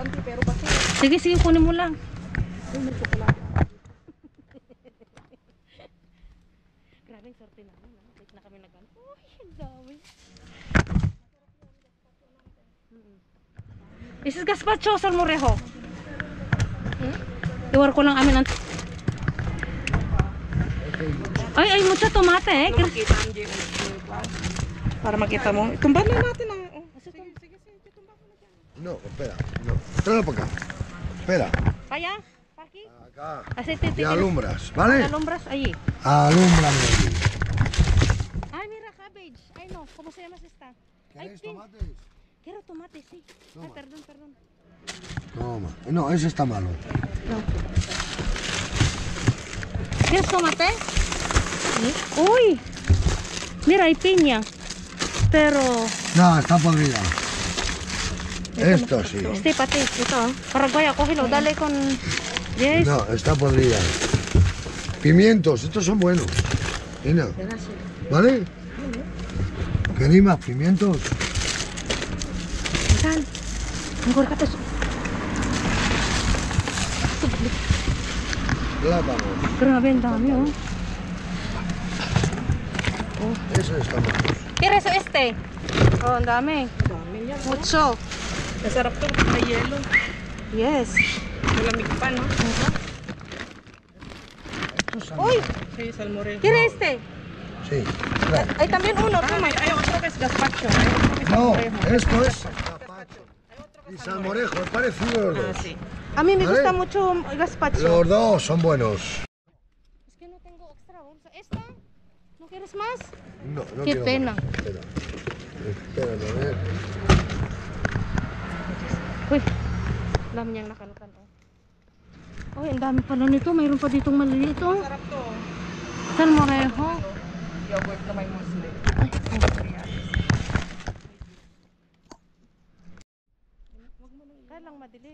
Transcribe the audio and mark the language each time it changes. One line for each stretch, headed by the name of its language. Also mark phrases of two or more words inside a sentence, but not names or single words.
Filipino: pero kasi Sige, sige, kunin mo lang. may chocolate. Grabing sorte namin. Wait na kami nag-ano. Uy, ang dami.
English: This is gazpacho, salmorejo.
Filipino: Iwar ko lang amin ang... Ay,
Spanish: mucha tomate eh.
Filipino: Ano makita ang Jay? Para makita mo. Tumba na natin ang... Oh. Sige, tumba mo na dyan.
Spanish: No, espera. No. Tráelo para acá. Espera.
Filipino: Kaya? Paki?
Spanish: Acá. Aceite Y alumbras, ¿vale? Alumbras, ahí. Alúmbrame aquí. Ay, mira, cabbage. Ay, no. ¿Cómo se llama esta? Ay, ¿Queréis pin. tomates? Quiero tomate, sí. Ay, Toma. perdón. Toma. No, ese está malo. ¿Quieres tomate? Uy. Mira, hay piña.
Filipino: Pero,
Spanish: No, está podrida. Esto sí.
Filipino: este pati, ito.
Spanish: Paraguaya, cógelo, dale con...
English: Yes.
Spanish: No, está podrida. Pimientos, estos son buenos. Mira. ¿Vale? ¿Queréis más pimientos?
Filipino: Saan? Mejor ka to.
Spanish: Plátanos.
Filipino: Grabe, ang dami, oh.
Spanish: Eso está malo. ¿Quieres este?
Filipino: Oh, ang dami. Dami yan.
Spanish: Mucho.
Filipino: Masarap to. May yelo.
English: Yes.
Filipino: Malamig pa, no? Uy,
Spanish: Sí, salmorejo. ¿quieres este? Sí. Trae. Ay, también uno, toma. Hay otro que es gazpacho. Hay otro que es No, salmorejo. esto es gazpacho. Y salmorejo, es parecido los Ah, dos. sí. A mí me ¿Vale? gusta mucho el gazpacho. Los dos son buenos. Es que no tengo extra bolsa. ¿Esta? ¿No quieres más? No, no Qué quiero pena. más. Espera. Espera, a ver.
Filipino: Uy, dami niyang nakalkan. Uy, ang dami pala nito. Mayroon pa ditong maliliit, oh. Sarap to. Salmorejo. Yogurt na may musli. Kaya lang madilim.